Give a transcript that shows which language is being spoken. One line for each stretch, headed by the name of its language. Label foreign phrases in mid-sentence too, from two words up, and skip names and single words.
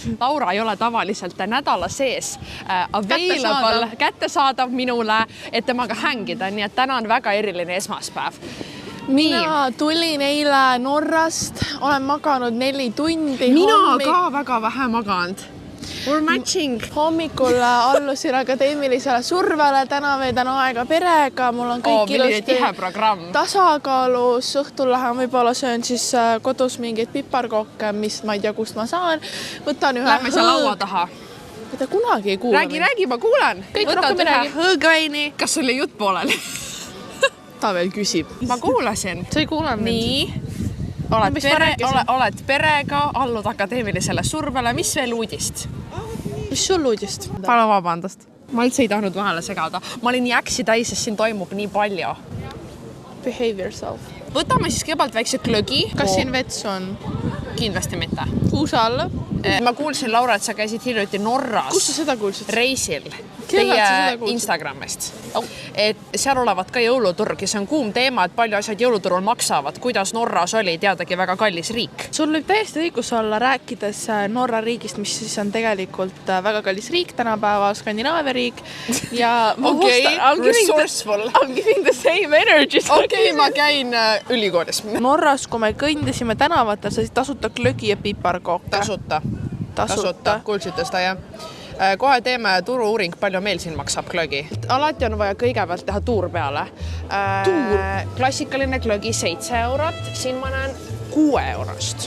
Estonian: Laura ei ole tavaliselt nädala sees available, kättesaadav minule, et temaga hängida, nii et täna on väga eriline esmaspäev. Mina tulin eile Norrast, olen maganud 4 tundi. Mina ka väga vähe maganud.
English: We're matching.
Estonian: Hommikul allusin akadeemilisele survele, täna veedan aega perega, mul on kõik ilusti tasakaalus, õhtul lähen võib-olla söön siis kodus mingeid piparkokke, mis ma ei tea, kust ma saan. Võtan ühe Lähme sa laua taha. Mida kunagi ei kuule. Räägi, ma kuulen. Võtad ühe hõõgveini. Kas sul oli jutt pooleli? Ta veel küsib. Ma kuulasin. Sa ei kuule mind. Nii. Oled perega, allud akadeemilisele survele. Mis veel uudist? Mis sul uudist? Palun vabandust. Ma üldse ei tahtnud vahele segada. Ma olin nii äksi täis, sest siin toimub nii palju.
English: Behave yourself.
Estonian: Võtame siis kõigepealt väikse glögi. Kas siin vets on? Kindlasti mitte. Kuusa alla? Ma kuulsin, Laura, et sa käisid hiljuti Norras. Kus sa seda kuulsid? Reisil. teie Instagramist. Et seal olevat ka jõuluturg ja see on kuum teema, et palju asjad jõuluturul maksavad. Kuidas Norras oli teadagi väga kallis riik? Sul võib täiesti õigus olla rääkides Norra riigist, mis siis on tegelikult väga kallis riik tänapäeval, Skandinaavia riik. Ja
English: resourceful. I'm giving the same energy.
Estonian: Ma käin ülikoolis. Norras, kui me kõndisime tänavatel, sa siis tasuta glögi ja piparkooke. Tasuta. Kuulsite seda, jah? Kohe teeme turu-uuring, palju meil siin maksab glögi. Alati on vaja kõigepealt teha tuur peale. Klassikaline glögi 7 €, siin ma näen 6 €.